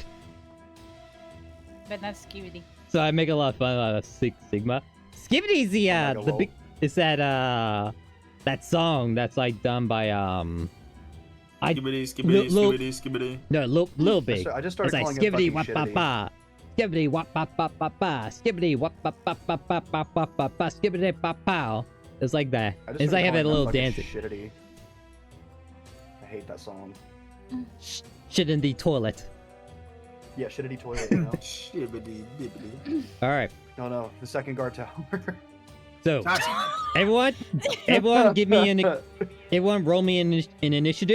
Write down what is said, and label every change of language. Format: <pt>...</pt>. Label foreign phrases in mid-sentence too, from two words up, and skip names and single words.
<en>But not Skibidi. So I make a lot of fun out of Sigma. Skibbity's the big is that song that's like done by Skibbity, skibbity, Lil- skibbity, skibbity. no Lil Big. I just It's started like calling skibbity it wap fucking pa shitty. pa. Skibbity wap pa pa pa pa. Skibbity wap pa pa pa pa pa pa pa pa. Skibbity pa pow. It's like that. I just It's like started have that calling little fucking dance. Shittity. I hate that song. Shit in the toilet. Yeah, shittity toilet, you know? Shibbity, bibbity. Alright. No, the second guard tower. So That's everyone give me everyone roll me an initiative.</en>